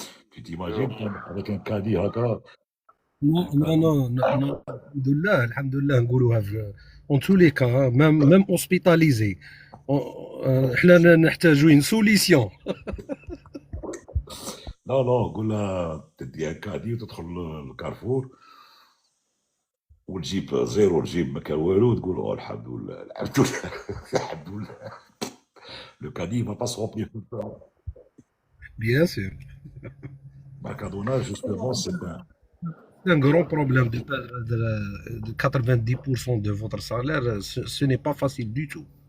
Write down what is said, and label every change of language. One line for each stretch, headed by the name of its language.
French: Tu t'imagines avec un caddie haka? Non. Alhamdoulilah,
Arabic: نقولوها
French: en tous les cas, même hospitalisé.
Arabic: احنا نحتاجوا
French: une solution.
Arabic: Non, قول لها تدي un caddie وتدخل الكارفور وتجيب زيرو، تجيب ما كان والو وتقول الحمد لله الحمد لله الحمد لله.
French: Le caddie ne va pas se remplir tout le temps. Bien sûr. Mercadona, justement, c'est un grand problème de perdre de 90% de votre salaire. Ce n'est pas facile du tout.